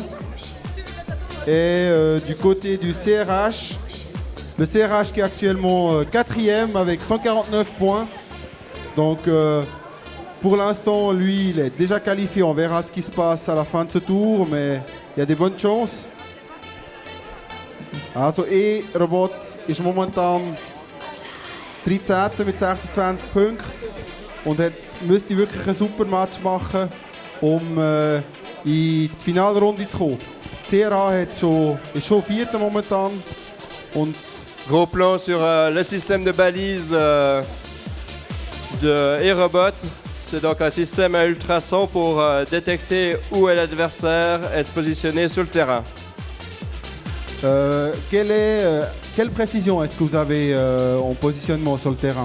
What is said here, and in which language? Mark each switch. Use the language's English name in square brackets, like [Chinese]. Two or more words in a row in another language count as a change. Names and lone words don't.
[French] Et du côté du CRH, le CRH qui est actuellement 4e avec 149 points. Donc pour l'instant, lui, il est déjà qualifié. On verra ce qui se passe à la fin de ce tour, mais il y a des bonnes chances. [German] Also Aerobot ist momentan 13. mit 26 Punkten und müsste wirklich ein super Match machen, um in die Finalrunde zu kommen. CRA ist schon Vierter momentan. Und [French] Gros plan sur le système de balise de Aerobot. C'est donc un système à ultrasons pour détecter où est l'adversaire et se positionner sur le terrain. quelle précision est-ce que vous avez en positionnement sur le terrain?